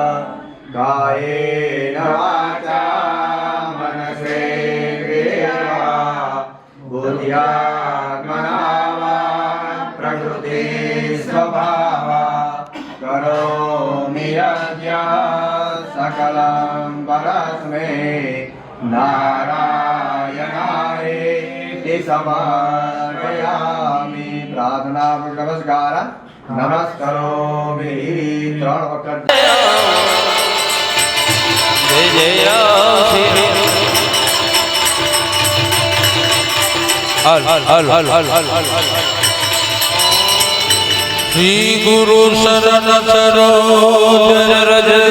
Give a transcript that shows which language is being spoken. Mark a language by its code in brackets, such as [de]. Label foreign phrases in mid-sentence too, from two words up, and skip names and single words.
[sa] कायेन वाचा मनसेन्द्रियर्वा बुद्ध्यात्मना वा प्रकृति स्वभावा करोमि यद्यत् सकलं परस्मै नारायणाय समर्पयामि। [gu] પ્રાર્થના નમસ્કાર નમસ્કારોમિ 3 વખત [awa] जय जय श्री गुरु शरण सरोज रज